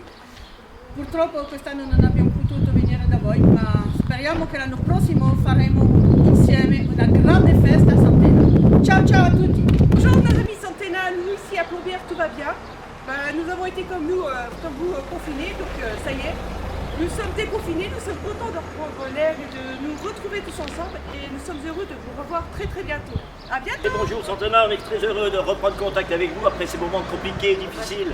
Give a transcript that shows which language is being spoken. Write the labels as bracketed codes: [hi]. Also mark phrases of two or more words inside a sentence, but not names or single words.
[it] Purtroppo quest'anno non abbiamo potuto venire da voi, ma speriamo che l'anno prossimo faremo insieme una grande festa a Santena. Ciao ciao à tutti. [fr] Bonjour nos amis Santena, nous ici à Plombières tout va bien. Nous avons été comme vous confinés, donc ça y est. Nous sommes déconfinés, nous sommes contents de reprendre l'air et de nous retrouver tous ensemble et nous sommes heureux de vous revoir très très bientôt. À bientôt. Et bonjour Santena, on est très heureux de reprendre contact avec vous après ces moments compliqués et difficiles.